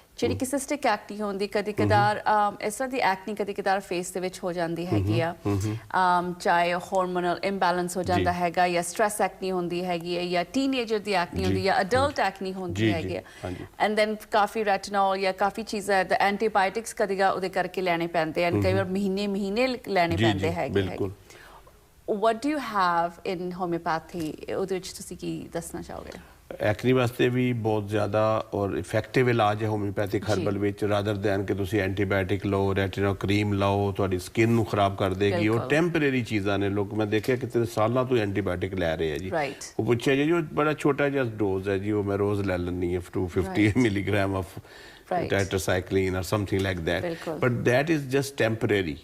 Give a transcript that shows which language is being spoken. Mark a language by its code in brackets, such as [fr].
[pa] ਜਿਹੜੀ ਕਿ ਸਿਸਟਿਕ ਐਕਨੀ ਹੁੰਦੀ, ਕਦੀ ਕਦਾਰ ਇਸ ਤਰ੍ਹਾਂ ਦੀ ਐਕਨੀ ਕਦੀ ਕਦਾਰ ਫੇਸ ਦੇ ਵਿੱਚ ਹੋ ਜਾਂਦੀ ਹੈਗੀ ਆ, ਚਾਹੇ ਹਾਰਮੋਨਲ ਇੰਬੈਲੈਂਸ ਹੋ ਜਾਂਦਾ ਹੈਗਾ ਜਾਂ ਸਟ੍ਰੈਸ ਐਕਨੀ ਹੁੰਦੀ ਹੈਗੀ ਹੈ ਜਾਂ ਟੀਨੇਜਰ ਦੀ ਐਕਨੀ ਹੁੰਦੀ ਜਾਂ ਅਡਲਟ ਐਕਨੀ ਹੁੰਦੀ ਹੈਗੀ ਹੈ, ਐਂਡ ਦੈਨ ਕਾਫੀ ਰੈਟਨੋਲ ਜਾਂ ਕਾਫੀ ਚੀਜ਼ਾਂ ਐਂਟੀਬਾਇਓਟਿਕਸ ਕਦੀ ਉਹਦੇ ਕਰਕੇ ਲੈਣੇ ਪੈਂਦੇ ਹਨ, ਕਈ ਵਾਰ ਮਹੀਨੇ ਲੈਣੇ ਪੈਂਦੇ ਹੈਗੇ। [en] What do you have in homeopathy? [pa] ਉਹਦੇ ਵਿੱਚ ਤੁਸੀਂ ਕੀ ਦੱਸਣਾ ਚਾਹੋਗੇ? ਐਕਨੀ ਵਾਸਤੇ ਵੀ ਬਹੁਤ ਜ਼ਿਆਦਾ ਔਰ ਇਫੈਕਟਿਵ ਇਲਾਜ ਹੈ ਹੋਮਿਓਪੈਥਿਕ ਹਰਬਲ ਵਿੱਚ, ਰਾਦਰ ਦੈਨ ਕਿ ਤੁਸੀਂ ਐਂਟੀਬਾਇਓਟਿਕ ਲਓ, ਰੈਟਿਨੋ ਕਰੀਮ ਲਓ, ਤੁਹਾਡੀ ਸਕਿਨ ਨੂੰ ਖਰਾਬ ਕਰ ਦੇਗੀ। ਉਹ ਟੈਂਪਰੇਰੀ ਚੀਜ਼ਾਂ ਨੇ। ਲੋਕ ਮੈਂ ਦੇਖਿਆ ਕਿਤੇ ਸਾਲਾਂ ਤੋਂ ਐਂਟੀਬਾਇਓਟਿਕ ਲੈ ਰਹੇ ਆ ਜੀ। ਉਹ ਪੁੱਛਿਆ ਜੀ ਉਹ ਬੜਾ ਛੋਟਾ ਜਿਹਾ ਡੋਜ਼ ਹੈ ਜੀ, ਉਹ ਮੈਂ ਰੋਜ਼ ਲੈ ਲੈਂਦੀ ਹਾਂ 250 milligram of [en] tetracycline or something like that, but that is just temporary।